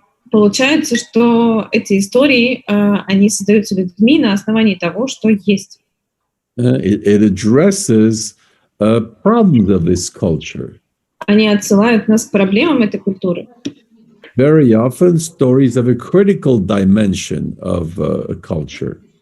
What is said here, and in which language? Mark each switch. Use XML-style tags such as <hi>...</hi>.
<ru>Получается, что эти истории, они создаются людьми на основании того, что есть.</ru> <en>It addresses problems of this culture.</en> <ru>Они отсылают нас к проблемам этой культуры.</ru> <en>Very often, stories have a critical dimension of a culture.</en>